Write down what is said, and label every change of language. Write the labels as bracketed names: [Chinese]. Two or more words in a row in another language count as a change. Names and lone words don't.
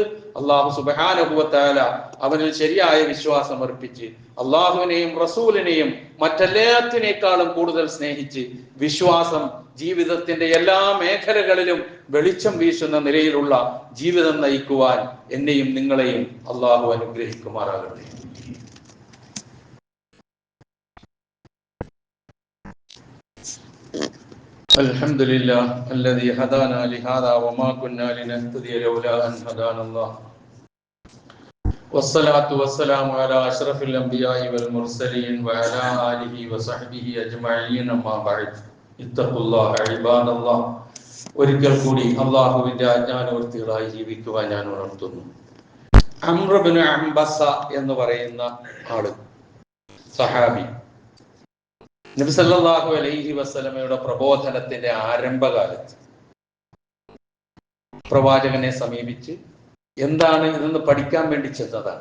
[Malayalam] അള്ളാഹു [Arabic] سبحانه وتعالى [Malayalam] അവനിൽ ശരിയായ വിശ്വാസം അർപ്പിച്ച് അള്ളാഹുവിനെയും റസൂലിനെയും മറ്റെല്ലാത്തിനേക്കാളും കൂടുതൽ സ്നേഹിച്ച് വിശ്വാസം ജീവിതത്തിന്റെ എല്ലാ മേഖലകളിലും വെളിച്ചം വീശുന്ന നിലയിലുള്ള ജീവിതം നയിക്കുവാൻ എന്നെയും നിങ്ങളെയും അള്ളാഹു അനുഗ്രഹിക്കുമാറാകട്ടെ. [Arabic] الحمد لله الذي هدانا لهذا وما كنا لنهتدي لولا أن هدانا الله والصلاة والسلام على أشرف الأنبياء والمرسلين وعلى آله وصحبه أجمعين أما بعد اتقوا الله عباد الله. [Malayalam] ഒരിക്കൽ കൂടി അള്ളാഹുവിന്റെ ആജ്ഞാനുവർത്തികളായി ജീവിക്കുവാൻ ഞാൻ ഉണർത്തുന്നു. അംർ ഇബ്നു അംബസ എന്ന് പറയുന്ന ആള്, സഹാബി, നബി [Arabic] صلى الله عليه وسلم [Malayalam] പ്രബോധനത്തിന്റെ ആരംഭകാലത്ത് പ്രവാചകനെ സമീപിച്ച് എന്താണ് ഇതെന്ന് പഠിക്കാൻ വേണ്ടി ചെന്നതാണ്.